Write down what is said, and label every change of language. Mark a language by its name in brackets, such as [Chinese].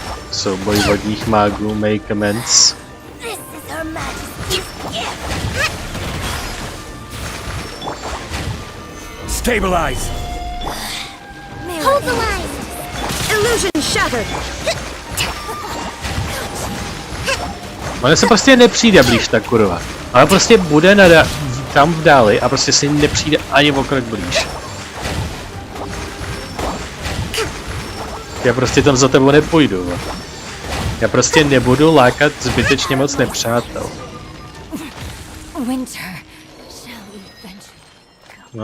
[Czech] Souboj vodních mágů [English] may commence. This is Her Majesty's gift. Stabilize! Hold the line. Illusion shattered! [Czech] On se prostě nepřijde blíž, ta kurva. Ale prostě bude tam v dáli a prostě si nepřijde ani o krok blíž. Já prostě tam za tebou nepůjdu. Já prostě nebudu lákat zbytečně moc nepřátel. [English] Winter shall eventually come.